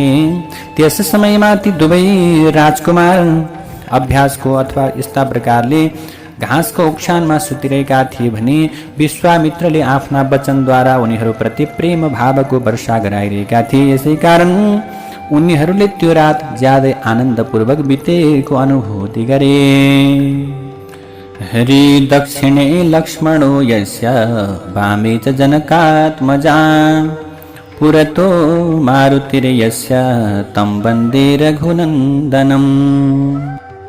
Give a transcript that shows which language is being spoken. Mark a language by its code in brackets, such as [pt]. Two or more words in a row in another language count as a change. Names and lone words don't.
[ne] त्यस समयमा ती दुवै राजकुमार अभ्यासको अथवा यस्ता प्रकारले घाँसको ओछ्यानमा सुतिरहेका थिए भने विश्वामित्रले आफ्ना वचनद्वारा उनीहरूप्रति प्रेम भावको वर्षा गराइरहेका थिए। यसै कारण उनीहरूले त्यो रात ज्यादै आनन्दपूर्वक बितेको अनुभूति गरे। [sa] हरि दक्षिणे लक्ष्मणो यस्य वामे च जनकात्मजा पुरतो मारुतिर्यस्य तं वन्दे रघुनन्दनम्।